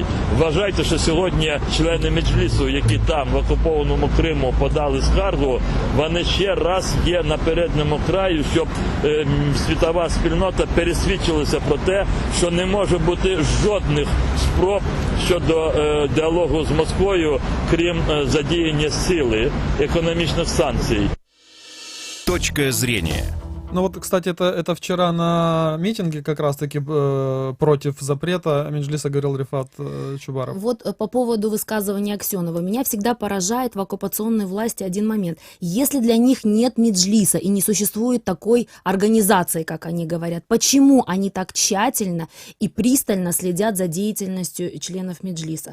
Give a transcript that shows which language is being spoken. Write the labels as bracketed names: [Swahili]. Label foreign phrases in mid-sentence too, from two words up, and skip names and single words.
[Ukrainian] Вважайте, що сьогодні члени Меджлісу, які там в окупованому Криму подали скаргу, вони ще раз є на передньому краю, щоб світова спільнота пересвідчилася про те, що не може бути жодних спроб щодо діалогу з Москвою, крім задіяння сили, економічних санкцій. [Russian] Точка зрения. Ну вот, кстати, это вчера на митинге как раз-таки против запрета Меджлиса говорил Рифат Чубаров. Вот по поводу высказывания Аксенова. Меня всегда поражает в оккупационной власти один момент. Если для них нет Меджлиса и не существует такой организации, как они говорят, почему они так тщательно и пристально следят за деятельностью членов Меджлиса?